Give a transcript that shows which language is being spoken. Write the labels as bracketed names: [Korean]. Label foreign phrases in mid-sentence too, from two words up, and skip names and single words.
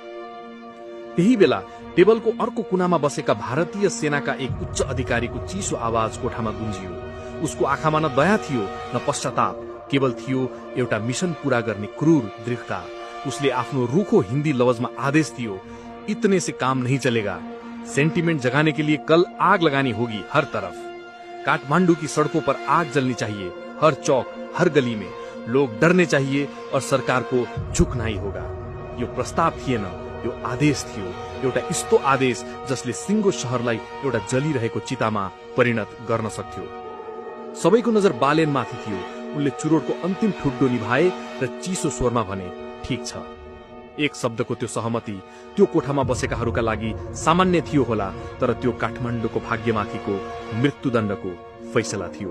[Nepali] त्यही बेला टेबलको अर्को कुनामा बसेका भारतीय सेनाका एक उच्च अधिकारीको चिसो आवाज कोठामा गुन्जियो। उसको आँखामा न दया थियो न पश्चाताप, केवल थियो एउटा मिशन पूरा गर्ने क्रूर दृढ़ता। उसले आफ्नो रूखो हिन्दी लवजमा आदेश दियो, [Hindi] इतने से काम नहीं चलेगा। सेंटिमेंट जगाने के लिए कल आग लगानी होगी हर तरफ। काठमांडू की सड़कों पर आग जलनी चाहिए, हर चौक हर गली में। लोग डरने चाहिए और सरकार को झुकना ही होगा। [Nepali] यो प्रस्ताव थिएन, यो आदेश थियो। एउटा यस्तो आदेश जसले सिंगो शहरलाई एउटा जलिरहेको चितामा परिणत गर्न सक्थ्यो। सबैको नजर बालेनमाथि थियो। उनले चुरोटको अन्तिम ठुड्डो निभाए र चिसो स्वरमा भने, ठीक छ। एक शब्दको त्यो सहमति त्यो कोठामा बसेकाहरूका लागि सामान्य थियो होला, तर त्यो काठमाडौँको भाग्यमाथिको मृत्युदण्डको फैसला थियो।